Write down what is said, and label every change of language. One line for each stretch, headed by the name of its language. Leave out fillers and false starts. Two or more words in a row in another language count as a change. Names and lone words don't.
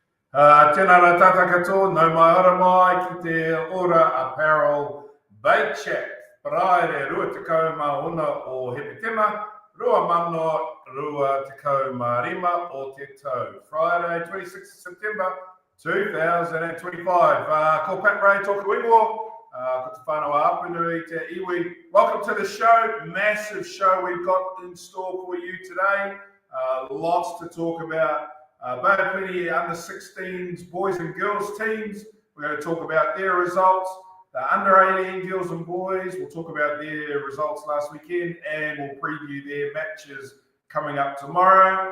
Māori: Tēnā rā tātou katoa, nau mai ora mai ki te ORA Apparel Bay Chat. Paraere, rua tekau mā hona o hepetema, rua mano, rua tekau mā rima o te tau.
English: Friday, 26th September 2025.
Māori: Ko Pat Ray tōku ingo, ko te whānau apunui te iwi.
English: Welcome to the show, massive show we've got in store for you today. Lots to talk about. Plenty under 16s, boys and girls teams. We're going to talk about their results. The under 18 girls and boys, we'll talk about their results last weekend, and we'll preview their matches coming up tomorrow.